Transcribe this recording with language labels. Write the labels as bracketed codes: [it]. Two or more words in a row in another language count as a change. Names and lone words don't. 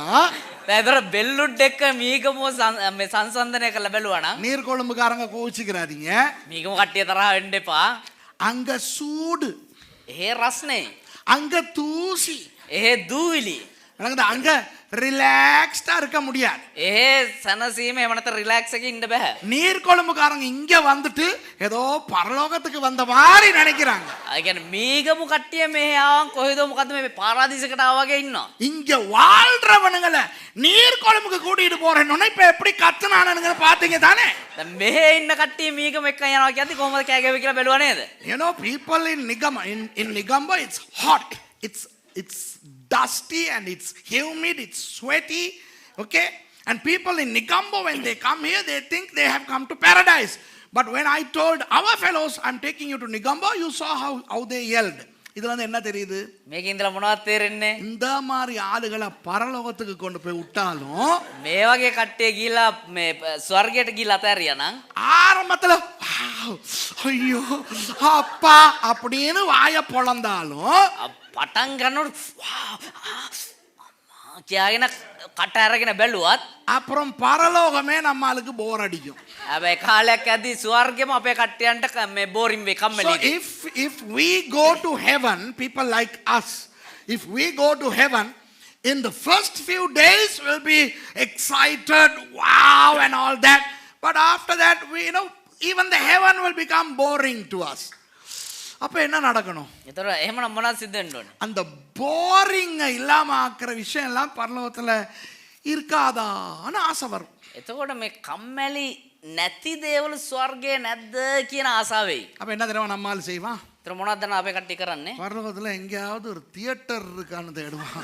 [si] ඒතර බෙල්ලුඩ් එක්ක මීගමුව මේ සංසන්දනය කරලා බැලුවා නම් [ta] நீர்கொழும்புக்காரங்க கோவிச்சுக்கிறாதீங்க, [si] මීගමු කට්ටිය තරහ වෙන්න එපා. [ta] அங்க சூடு, [si] එහෙ රස්නේ, [ta] அங்க தூசி, [si] එහෙ දූවිලි, [ta] அங்க ரிலாக்ஸ்டா இருக்க முடியாது. [si] ඒ සනසීම එහෙම නැත්නම් රිලැක්ස් එකේ ඉන්න බෑ. [ta] நீர்கொழும்புக்காரங்க இங்க வந்துட்டு ஏதோ பரலோகத்துக்கு வந்த மாதிரி நினைக்கிறாங்க. [si] ඒ කියන්නේ මීගමු කට්ටිය මෙහෙ ආවන් කොහෙද මොකද්ද මේ පාරාදීසයකට ආවා වගේ ඉන්නවා. [ta] இங்க வாழ்றவனுங்களை நீர்கொழும்புக்கு கூட்டிட்டு போறேன்னு இப்ப எப்படி கத்துனானுங்க பாத்தீங்க தானே? [si] දැන් මෙහෙ ඉන්න කට්ටිය මීගම එක්ක යනවා කියද්දි කොහොමද කෑගාවේ කියලා බැලුවා නේද? [en] You know, people in Negombo, it's hot, it's dusty and it's humid, it's sweaty, okay? And people in Negombo, when they come here, they think they have come to paradise. But when I told our fellows, I'm taking you to Negombo, you saw how they yelled. [ta] இதுல வந்து என்ன தெரியுது? [si] මේකේ ඉඳලා මොනවද තේරෙන්නේ? [ta] இந்த மாதிரி ஆளுகளை பரலோகத்துக்கு கொண்டு போய் விட்டாலும் [si] මේ වගේ කට්ටිය ගිහිලා මේ ස්වර්ගයට ගිහිලා අතෑරියා නම් [ta] ஆரம்பத்துல ஐயோ அப்பா அப்படின்னு வாய பொளந்தாலும் [si] පටන් ගන්නකොට කියාගෙන කට අරගෙන බැලුවත් [ta] அப்புறம் பரலோகமே நம்மளுக்கு போர் அடிக்கும். [si] හැබැයි කාලයක් ඇද්දි ස්වර්ගෙම අපේ කට්ටියන්ට මේ බෝරින් වේ [en] So [si] කම්මැලි. [en] if we go to heaven, people like us, if we go to heaven, in the first few days we'll be excited, wow and all that. But after that, even the heaven will become boring to us. [ta] அப்ப என்ன நடக்கணும்? [si] ඒතර එහෙමනම් මොනවද සිද්ධ වෙන්න ඕනේ? [ta] அந்த போரிங் இல்லாம ஆக்குற விஷயம் எல்லாம் பரலோகத்துல இருக்காதான்னு ஆசை வரும். [si] එතකොට මේ කම්මැලි නැති දේවල් ස්වර්ගයේ නැද්ද කියන ආසාවෙයි. [ta] அப்ப என்ன தெரியுமா நம்மால் செய்வான்? [si] ඒතර මොනවද දන්න අපේ කට්ටිය කරන්නේ? [ta] பரலோகத்துல எங்கேயாவது ஒரு தியேட்டர் இருக்கான்னு தேடுவான்.